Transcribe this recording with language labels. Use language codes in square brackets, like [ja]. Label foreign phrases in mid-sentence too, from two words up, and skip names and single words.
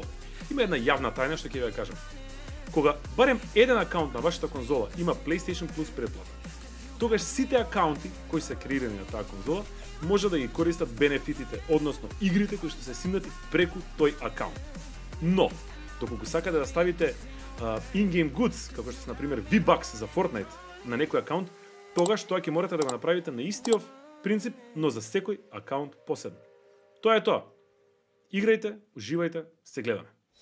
[mk] Има една јавна тајна што ќе ви ја кажам. Кога барем еден акаунт на вашата конзола има PlayStation Plus претплата, тогаш сите акаунти кои се креирани на таа конзола може да ги користат бенефитите, односно игрите кои што се симнати преку тој акаунт. Но, доколку сакате да ставите [en] in-game goods, [mk] како што се например V-Bucks за Fortnite на некој акаунт, тогаш тоа ќе морате да го направите на истиот принцип, но за секој акаунт посебно. Тоа е тоа. Играјте, уживајте, се гледаме.